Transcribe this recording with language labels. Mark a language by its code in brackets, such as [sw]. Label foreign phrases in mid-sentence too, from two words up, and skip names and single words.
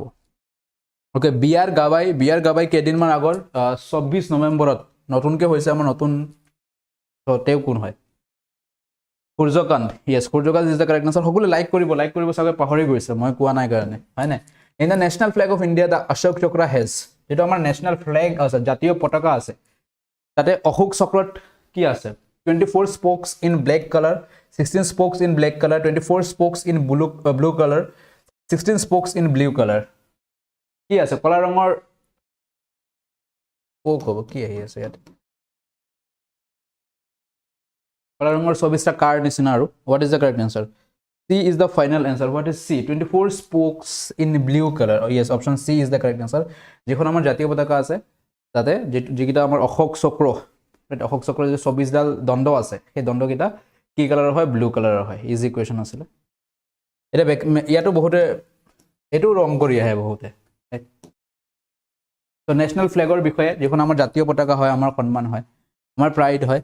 [as] ওকে, বিআৰ গাবাই কেইদিনমান আগৰ 24 নৱেম্বৰত নতুনকৈ হৈছে আমাৰ নতুন, তো তেওঁ কোন হয়? [en] সূৰ্যকান্ত, yes, সূৰ্যকান্ত is the correct answer। [as] সকলো লাইক কৰিব চাগে পাহৰি গৈছে, মই কোৱা নাই কাৰণে, হয় নাই? [en] In the national flag of India the Ashoka Chakra has, [as] যেটো আমাৰ [en] national flag [as] আছে, জাতীয় পতাকা আছে, তাতে অশোক চক্ৰত কি আছে? [en] 24 spokes in black color, 16 spokes in black color, 24 spokes in blue color, 16 spokes in blue color. [as] কি আছে? কলা ৰঙৰ কি আহি আছে ইয়াত? কলা ৰঙৰ 24টা কাৰ্ড নিচিনা। [en] আৰু what is the correct answer? C is the final answer. What is C? 24 spokes in blue color. Oh yes, option C is the correct answer. [as] যিখন আমাৰ জাতীয় পতাকা আছে তাতে যিকিটা আমাৰ অশোক চক্ৰ, অশোক চক্ৰৰ যে 24ডাল দণ্ড আছে, সেই দণ্ডকেইটা কি কালাৰৰ হয়? [en] blue color [as] হয়। [en] easy question [as] আছিলে। এটা ইয়াতো বহুতে এইটো ৰং কৰি আহে বহুতে। তো [en] national flag [as] বিষয়ে, যিখন আমাৰ জাতীয় পতাকা হয়, আমাৰ সন্মান হয়, আমাৰ প্ৰাইড হয়।